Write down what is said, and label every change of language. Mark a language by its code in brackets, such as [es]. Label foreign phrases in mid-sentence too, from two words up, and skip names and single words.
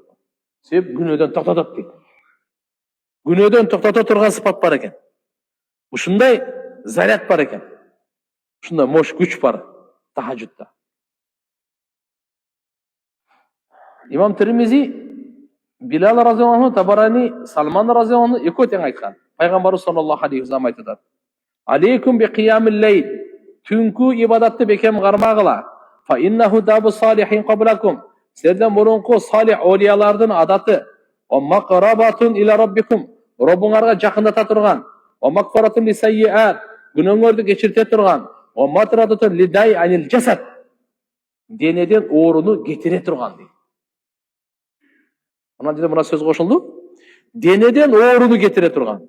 [ky] Себеп күнөөдөн токтотот дейт. Күнөөдөн токтото турган сыпат бар экен. Ушундай заряд бар экен. Ушундай мош күч бар тахажжудда. Имам Тирмизи Билал [ar] رضي الله عنه, [ky] Табарани, Салман [ar] رضي الله عنه [ky] экөө тең айткан. Пайгамбарыбыз [ar] صلى الله عليه وسلم [ky] айтат: [ar] عليكم بقيام الليل. [ky] Түнкү ибадатты бекем кармагыла. [ar] فإنه دأب الصالحين قبلكم. [ky] Сіздерден мурунку салих олиялардын адаты. [ar] ومقربة إلى ربكم. [ky] Робуңарга жакындата турган. [ar] ومكفرة للسيئات. [ky] Күнөөңөрдү кечирте турган. [ar] ومطردة للداء عن الجسد. [ky] Денеден ооруну кетире турган дейт. Мына жерде мына сөз кошулду. Денеден ооруну кетире турган.